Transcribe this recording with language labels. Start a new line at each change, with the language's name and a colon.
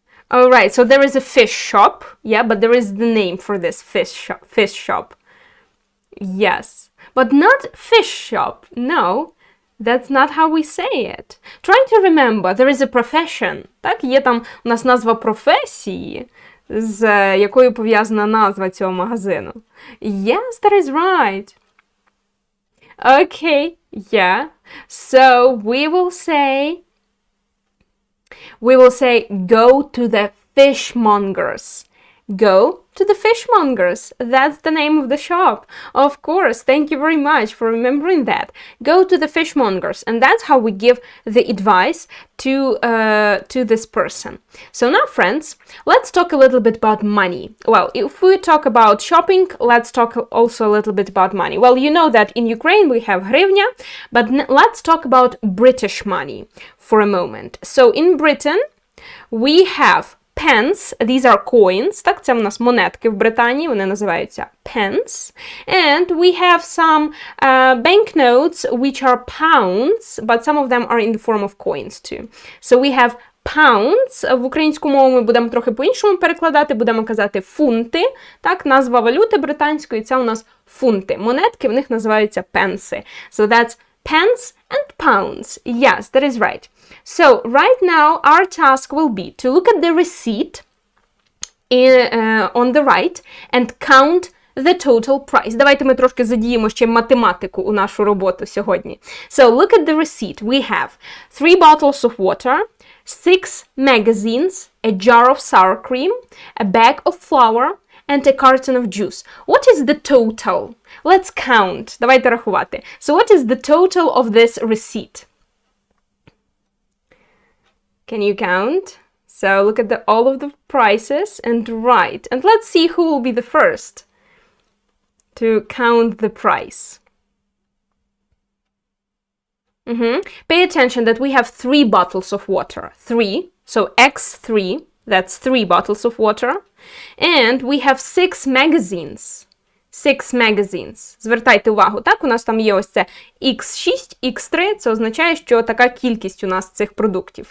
English: All right, so there is a fish shop, yeah, but there is the name for this fish shop. Yes, but not fish shop, no. That's not how we say it. Try to remember, there is a profession.
Ukrainian: Так, є там у нас назва професії, з якою пов'язана назва цього магазину.
English: Yes, that is right. Okay, yeah. So we will say go to the fishmongers. Go to the fishmongers. That's the name of the shop. Of course, thank you very much for remembering that. Go to the fishmongers. And that's how we give the advice to this person. So now, friends, let's talk a little bit about money. Well, if we talk about shopping, let's talk also a little bit about money. Well, you know that in Ukraine we have hryvnia, but let's talk about British money for a moment. So in Britain, we have pence, these are coins,
Ukrainian: так, це у нас монетки в Британії, вони називаються
English: pence. And we have some banknotes, which are pounds, but some of them are in the form of coins too. So we have pounds,
Ukrainian: в українську мову ми будемо трохи по-іншому перекладати, будемо казати фунти, так, назва валюти британської, це у нас фунти. Монетки в них називаються пенси.
English: So that's pence and pounds. Yes, that is right. So right now our task will be to look at the receipt on the right and count the total price.
Ukrainian: Давайте ми трошки задіємо ще математику у нашу роботу сьогодні.
English: So look at the receipt. We have 3 bottles of water, 6 magazines, a jar of sour cream, a bag of flour, and a carton of juice. What is the total? Let's count.
Ukrainian: Давайте рахувати.
English: So what is the total of this receipt? Can you count? So look at all of the prices and write. And let's see who will be the first to count the price. Pay attention that we have 3 bottles of water. 3. So X3, that's 3 bottles of water. And we have 6 magazines. 6 magazines.
Ukrainian: Звертайте увагу, так? У нас там є ось це X6, X3. Це означає, що така кількість у нас цих продуктів.